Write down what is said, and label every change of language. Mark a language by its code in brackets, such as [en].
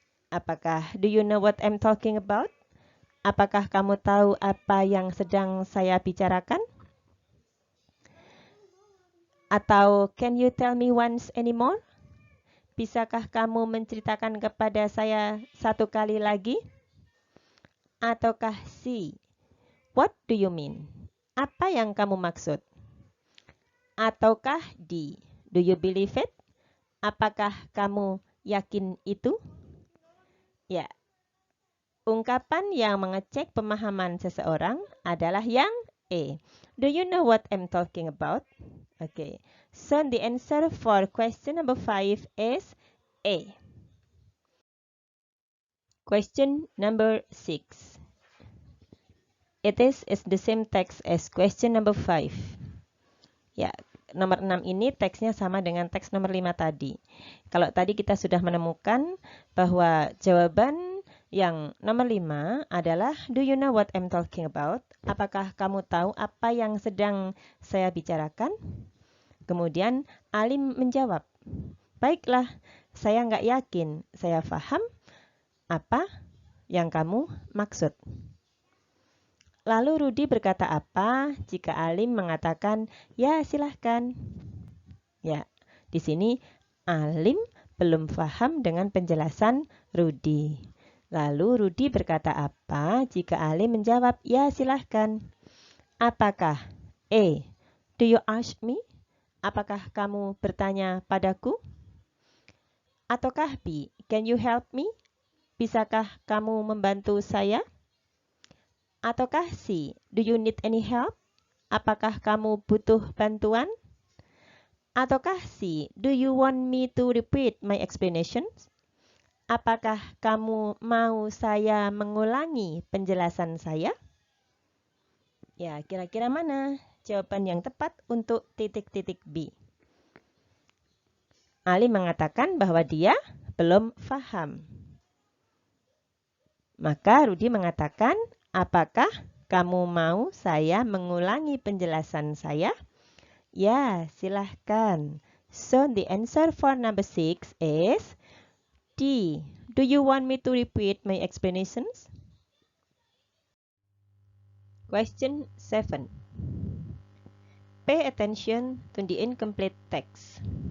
[id] Apakah [en] do you know what I'm talking about? [id] Apakah kamu tahu apa yang sedang saya bicarakan? Atau [en] can you tell me once anymore? [id] Bisakah kamu menceritakan kepada saya satu kali lagi? Ataukah C, [en] what do you mean? [id] Apa yang kamu maksud? Ataukah [en] D, do you believe it? [id] Apakah kamu yakin itu? Ya, ungkapan yang mengecek pemahaman seseorang adalah yang A. [en] Do you know what I'm talking about? Okay, so the answer for question number 5 is A. Question number 6. It is the same text as question number 5. [id] Ya, nomor 6 ini teksnya sama dengan teks nomor 5 tadi. Kalau tadi kita sudah menemukan bahwa jawaban yang nomor 5 adalah [en] do you know what I'm talking about? [id] Apakah kamu tahu apa yang sedang saya bicarakan? Kemudian Alim menjawab, baiklah, saya nggak yakin, saya paham apa yang kamu maksud. Lalu Rudi berkata apa jika Alim mengatakan, ya silahkan. Ya, di sini Alim belum paham dengan penjelasan Rudi. Lalu Rudi berkata apa jika Alim menjawab, ya silahkan. Apakah [en] A. Do you ask me? [id] Apakah kamu bertanya padaku? Ataukah B. [en] Can you help me? [id] Bisakah kamu membantu saya? Ataukah C. [en] Do you need any help? [id] Apakah kamu butuh bantuan? Ataukah C. [en] Do you want me to repeat my explanations? [id] Apakah kamu mau saya mengulangi penjelasan saya? Ya, kira-kira mana jawaban yang tepat untuk titik-titik B? Ali mengatakan bahwa dia belum paham. Maka Rudi mengatakan, apakah kamu mau saya mengulangi penjelasan saya? Ya, silahkan. [en] So, the answer for number 6 is D. Do you want me to repeat my explanations? Question 7. Pay attention to the incomplete text.